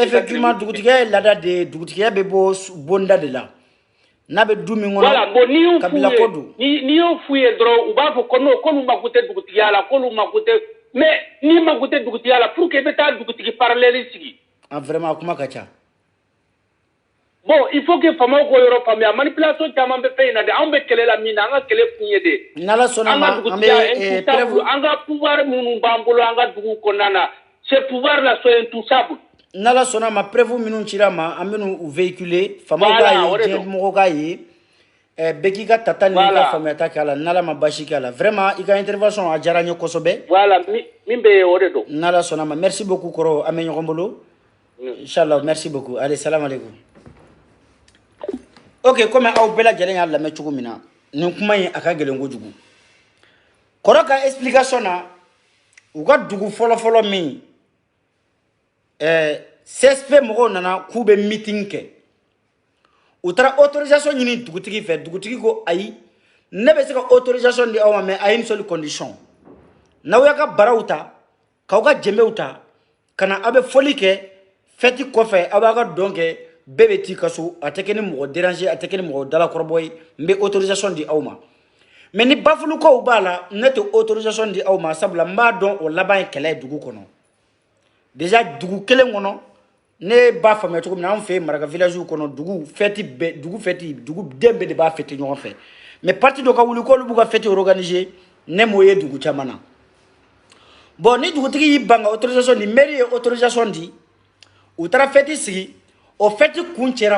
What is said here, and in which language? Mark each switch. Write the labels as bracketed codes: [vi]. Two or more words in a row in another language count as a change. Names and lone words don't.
[bm] Effectivement dugutigiya ye laada de ye dugutigiya bɛ bɔ bonda de la n'a bɛ du min kɔnɔ. [fr] Voilà bon [bm] kabila ko don. n'i y'o f'u ye dɔrɔn u b'a fɔ ko non k'olu mako tɛ dugutigiya la k'olu mako tɛ mais n'i mako tɛ dugutigiya la [fr] pour que [bm] i bɛ taa dugutigi parallèle sigi. Ah vraiment kuma ka ca. [fr] Bon il faut que [bm] faamaw k'o yɔrɔ faamuya manipulation caman bɛ fɛn in na de anw bɛ kɛlɛ la min na an ka kɛlɛ kun ye de. n'Ala sɔnna ma an bɛ preuve an ka pouvoir minnu b'an bolo an ka dugu kɔnɔna na [fr] ces pouvoirs là sont intouchables. [bm] n'Ala sɔnna ma preuve minnu cira ma an bɛ n'u véhiculer faamaw k'a ye diɲɛmɔgɔw k'a ye bɛɛ k'i ka tata ni ka faamuyata k'a la n'Ala ma basi k'a la vraiment i ka intervention a diyara n ye kosɛbɛ. Voilà min bɛ yen o de don. n'Ala sɔnna ma [fr] merci beaucoup [bm] kɔrɔ an bɛ ɲɔgɔn bolo. [fr] Inchallah merci beaucoup allez [ar] salam alaikum. [bm] Ok comme aw bɛɛ lajɛlen y'a lamɛn cogo min na nin kuma in a ka gɛlɛn kojugu kɔrɔ ka explication na u ka dugu fɔlɔfɔlɔ min CSP mɔgɔw nana k'u bɛ meeting kɛ u taara autorisation ɲini dugutigi fɛ dugutigi ko ayi ne bɛ se ka autorisation di aw ma [fr] mais à une seule condition [bm] n'aw y'a ka baraw ta k'aw ka jɛnbew ta ka na aw bɛ fɔli kɛ fête kɔfɛ aw b'a ka dɔn kɛ bɛɛ bɛ t'i ka so a tɛ kɛ ni mɔgɔ déranger a tɛ kɛ ni mɔgɔ dalakɔrɔbɔ ye n bɛ autorisation di aw ma mais ni bafulukow b'a la ne tɛ autorisation di aw ma sabula n b'a dɔn o laban ye kɛlɛ ye dugu kɔnɔ déjà dugu kelen kɔnɔ ne b'a faamuya cogo min na anw fɛ yen maraka village kɔnɔ dugu fête dugu den bɛɛ de b'a fête ɲɔgɔn fɛ mais parti dɔ ka wuli k'olu b'u ka fête organiser ne m'o ye dugu caman na bon ni dugutigi y'i ban ka autorisation di mairie ye autorisation di u taara fête sigi o fête kun cɛra